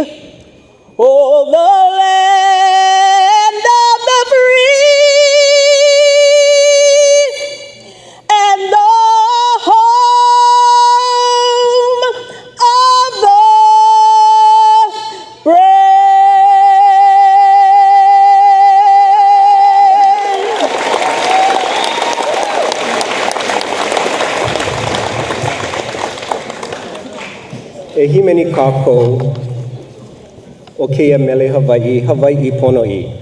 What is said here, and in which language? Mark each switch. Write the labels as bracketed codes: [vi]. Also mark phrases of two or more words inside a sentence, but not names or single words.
[en] Oh, the land of the free and the home of the brave. [haw] E himeni kākou o keia mele Hawaii, Hawaii Pono'i.